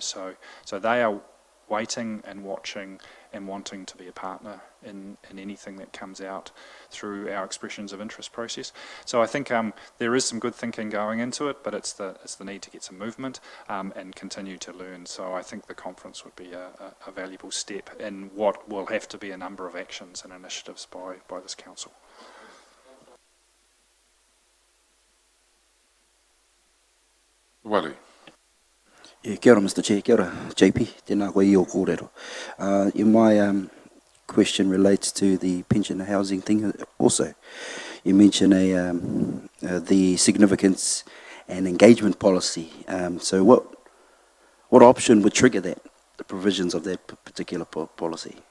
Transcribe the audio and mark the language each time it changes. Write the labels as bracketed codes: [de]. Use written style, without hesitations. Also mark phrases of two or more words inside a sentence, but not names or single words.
[en] So they are waiting and watching and wanting to be a partner in anything that comes out through our expressions of interest process. So I think there is some good thinking going into it, but it's the need to get some movement and continue to learn. So I think the conference would be a valuable step in what will have to be a number of actions and initiatives by this council. Wale. [mi] Kia ora, [en] Mr. Chair. [mi] Kia ora, JP. Tēnā koe I o kōrero. [en] My question relates to the pension housing thing also. You mentioned the significance and engagement policy. So what option would trigger that, the provisions of that particular policy?